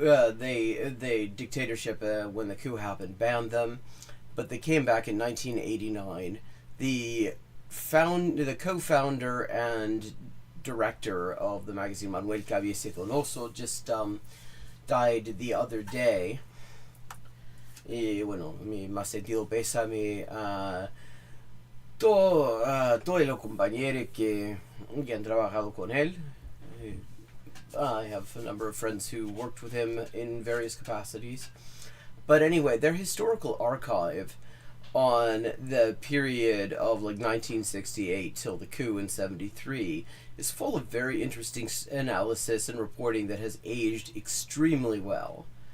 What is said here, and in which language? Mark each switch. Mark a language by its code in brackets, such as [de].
[en] They dictatorship when the coup happened banned them, but they came back in 1989. The co-founder and director of the magazine, Manuel Caballese Donoso, just died the other day. [es] Y bueno, mi más sentido pésame a todos los compañeros que han trabajado con él. [en] I have a number of friends who worked with him in various capacities. But anyway, their historical archive on the period of like 1968 till the coup in 73 is full of very interesting analysis and reporting that has aged extremely well.